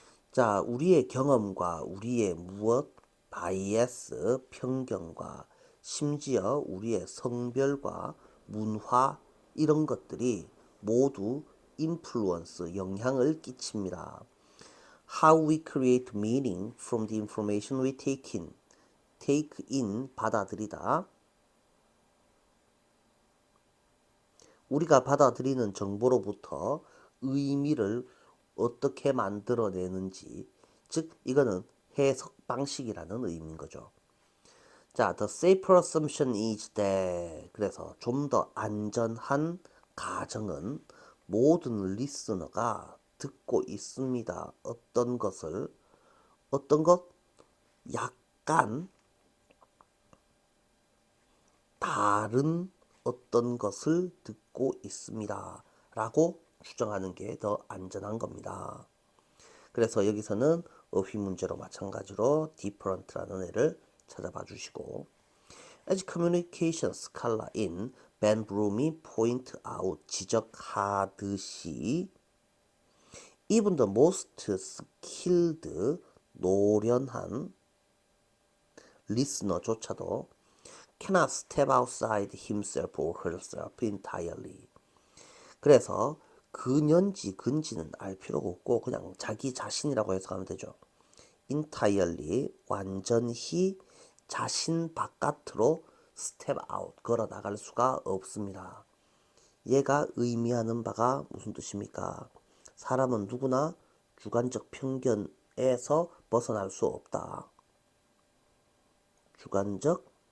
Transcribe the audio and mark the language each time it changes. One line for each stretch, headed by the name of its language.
Korean: 자, 우리의 경험과 우리의 무엇, 바이애스, 편견과 심지어 우리의 성별과 문화 이런 것들이 모두 influence, 영향을 끼칩니다.
English: How we create meaning from the information we take in. take in,
Korean: 받아들이다. 우리가 받아들이는 정보로부터 의미를 어떻게 만들어내는지, 즉 이거는 해석 방식이라는 의미인 거죠. 자,
English: the safer assumption is that,
Korean: 그래서 좀 더 안전한 가정은 모든 리스너가 듣고 있습니다. 어떤 것을, 어떤 것? 약간 다른 어떤 것을 듣고 있습니다. 라고 추정하는 게 더 안전한 겁니다. 그래서 여기서는 어휘 문제로 마찬가지로 different라는 애를 찾아봐 주시고,
English: as communication scholar in Ben Broom이 point out,
Korean: 지적하듯이
English: even the most skilled,
Korean: 노련한
English: listener조차도 cannot step outside himself or herself entirely.
Korean: 그래서 근연지, 근지는 알 필요가 없고 그냥 자기 자신이라고 해석하면 되죠. entirely, 완전히 자신 바깥으로 step out, 걸어 나갈 수가 없습니다. 얘가 의미하는 바가 무슨 뜻입니까? 사람은 누구나 주관적 편견에서 벗어날 수 없다. 주관적